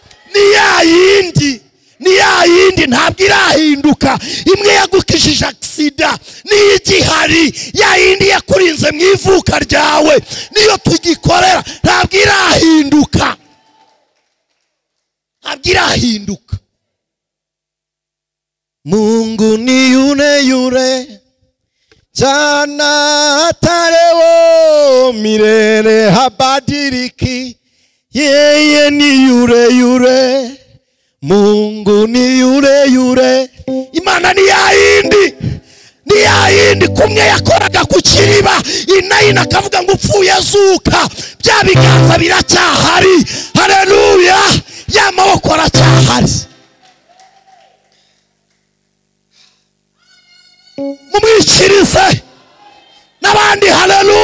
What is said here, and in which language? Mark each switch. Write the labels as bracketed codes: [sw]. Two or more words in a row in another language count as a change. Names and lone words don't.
[rw] Ni ya yindi ntabwo irahinduka. Imwe yagukishije aksida niyo igihari, ya yindi yakurinze mu ivuka ryawe niyo tugikorera. Ntabwo irahinduka. [sw] Mungu ni yule jana hata leo milele habadiliki. Yeye ni yule. Mungu ni yule. [rw] Imana ni ya yindi kumwe yakoraga ku kiriba inayina akavuga ngo upfuye azuka, bya biganza biracyahari. Haleluya! Ya maboko aracyahari. Mumwikirize n'abandi.